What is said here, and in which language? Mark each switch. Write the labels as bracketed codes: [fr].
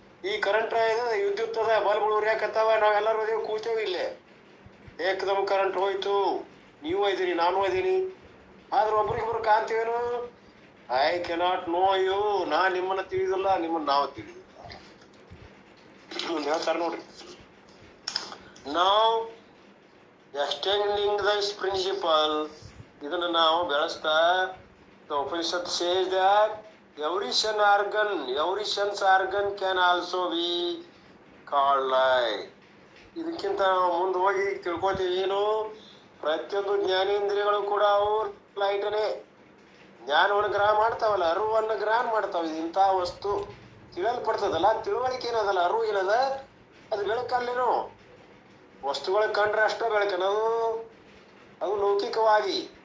[kn] ಈ ಕರೆಂಟ್ ವಿದ್ಯುತ್ ಅದ, ಬಲ್ಬ್ಗಳು ಉರಿಯಾಕತ್ತಾವ, ನಾವೆಲ್ಲರೂ ಅದೇ ಕೂತೇವೆ ಇಲ್ಲೇ. ಏಕದಮ್ ಕರೆಂಟ್ ಹೋಯ್ತು, ನೀವು ಇದೀರಿ ನಾನು ಇದೀನಿ, ಆದ್ರೆ ಒಬ್ರಿಗೊಬ್ರು ಕಾಣ್ತೀವೇನು? [en] I cannot know you. [kn] ನಾನ್ ನಿಮ್ಮನ್ನ ತಿಳಿದಿಲ್ಲ, ನಿಮ್ಮನ್ನ ನಾವು ತಿಳಿದಿಲ್ಲ. ಹೇಳ್ತಾರ ನೋಡ್ರಿ. ನಾವು ಎಕ್ಸ್ಟೆಂಡಿಂಗ್ ದಿಸ್ ಪ್ರಿನ್ಸಿಪಲ್, ಇದನ್ನ ನಾವು ಬೆಳೆಸ್ತಾ [en] the Upanishad says that every sense organ can also be called light. [kn] ಇದಕ್ಕಿಂತ ಮುಂದೆ ಹೋಗಿ ತಿಳ್ಕೊತೀವಿ ಏನು? ಪ್ರತಿಯೊಂದು ಜ್ಞಾನೇಂದ್ರಿಯಗಳು ಕೂಡ ಅವು ಲೈಟನೇ. ಜ್ಞಾನವನ್ನು ಗ್ರಹಣ ಮಾಡ್ತಾವಲ್ಲ, ಅರಿವನ್ನು ಗ್ರಹಣ ಮಾಡ್ತಾವ. ಇಂಥ ವಸ್ತು ತಿಳಿಯಲ್ಪಡ್ತದಲ್ಲ, ತಿಳುವಳಿಕೆ ಏನದಲ್ಲ, ಅರಿವು ಏನದ, ಅದು ಬೆಳಕಲ್ಲೇನು. ವಸ್ತುಗಳ ಕಂಡ್ರೆ ಅಷ್ಟೇ ಬೆಳಕನದು, ಅದು ಲೌಕಿಕವಾಗಿ.